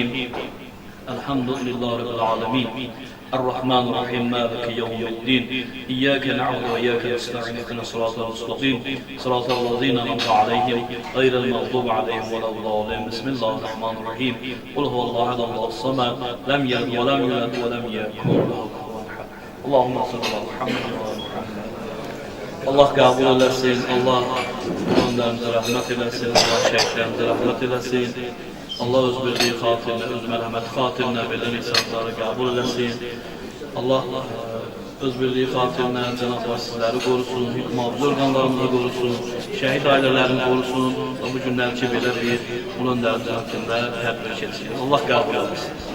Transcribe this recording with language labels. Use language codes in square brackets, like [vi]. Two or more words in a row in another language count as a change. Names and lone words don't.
[ar] الحمد لله رب العالمين الرحمن الرحيم مالك يوم الدين إياك نعبد وإياك نستعين اهدنا الصراط المستقيم صراط الذين أنعمت عليهم غير المغضوب عليهم ولا الضالين. بسم الله الرحمن الرحيم. قل هو الله أحد الله الصمد لم يلد ولم يولد ولم يكن له كفوا أحد. اللهم صل على محمد وعلى محمد. [tr] Allah kabul eylesin. Allah onlarımıza rahmet eylesin. Allah şehitlerimize rahmet eylesin. [az] Allah öz bildiği xatirinə, öz mərhəməti xatirinə belə insanları qəbul eləsin. Allah öz bildiği xatirinə Cənab-ı sizləri qorusun, hükmabız orqanlarımızı qorusun, şəhid ailələrini qorusun. Bu günlər ki, belə bir bunun dərdi haqqında tədbir keçsin. Allah qəbul eləsin.